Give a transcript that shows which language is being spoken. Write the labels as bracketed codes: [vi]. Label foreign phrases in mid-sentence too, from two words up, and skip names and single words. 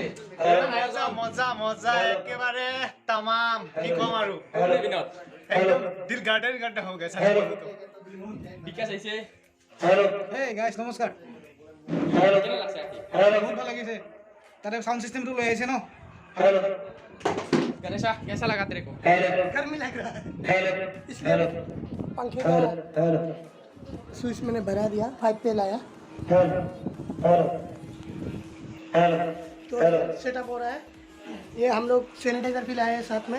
[as] মজা একেবাৰে তামাম। কি ক'ম আৰু একদম দিল গাৰ্ডেন হৈ গৈছে। বিকাশ আহিছে। [en] Hey guys, [as] নমস্কাৰ। কেনে লাগছে? বহুত ভাল লাগিছে। তাতে সাউন্ড সিস্টেমটো লৈ আহিছে ন? [hi] गणेशा कैसा लगा तेरे को? गर्मी लग रहा है, इसलिए पंखे का स्विच मैंने भरा दिया, 5 पे लाया तो सेटअप हो रहा है। ये हम लोग सैनिटाइजर भी लाए हैं साथ में।